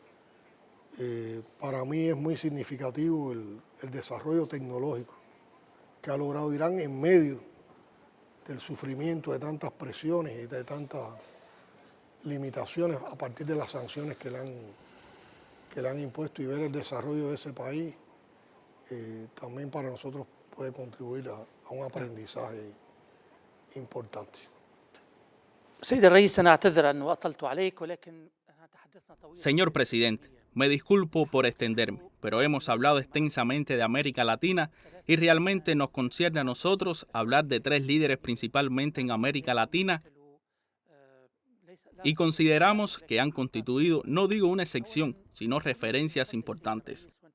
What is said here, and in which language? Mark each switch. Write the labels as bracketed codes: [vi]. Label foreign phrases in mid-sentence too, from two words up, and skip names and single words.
[es] Para mí es muy significativo el desarrollo tecnológico que ha logrado Irán en medio del sufrimiento de tantas presiones y de tantas limitaciones a partir de las sanciones que le han impuesto, y ver el desarrollo de ese país también para nosotros puede contribuir a un aprendizaje importante. [ar] سيد الرئيس أنا أعتذر أنه أطلت عليك ولكن تحدثنا طويلا. [es] Señor presidente, me disculpo por extenderme, pero hemos hablado extensamente de América Latina y realmente nos concierne a nosotros hablar de tres líderes principalmente en América Latina y consideramos que han constituido, no digo una excepción, sino referencias importantes.